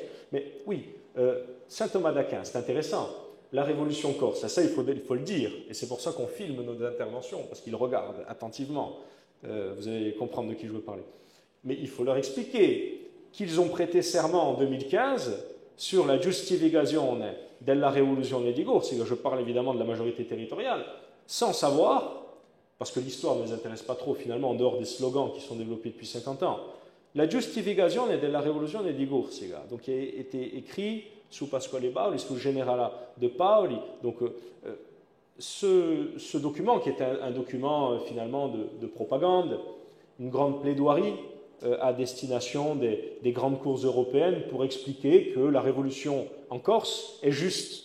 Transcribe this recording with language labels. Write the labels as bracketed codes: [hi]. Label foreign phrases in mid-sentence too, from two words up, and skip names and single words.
[fr] Mais oui, saint Thomas d'Aquin, c'est intéressant. La révolution corse, ça il faut le dire, et c'est pour ça qu'on filme nos interventions, parce qu'ils regardent attentivement. Vous allez comprendre de qui je veux parler. Mais il faut leur expliquer qu'ils ont prêté serment en 2015 sur la giustificazione della rivoluzione di Corsica. Je parle évidemment de la majorité territoriale, sans savoir, parce que l'histoire ne les intéresse pas trop finalement, en dehors des slogans qui sont développés depuis 50 ans, la giustificazione della rivoluzione di Corsica, donc qui a été écrit sous Pasquale Paoli, sous le général de Paoli. Donc, ce document, qui est un document finalement de propagande, une grande plaidoirie à destination des grandes cours européennes pour expliquer que la révolution en Corse est juste.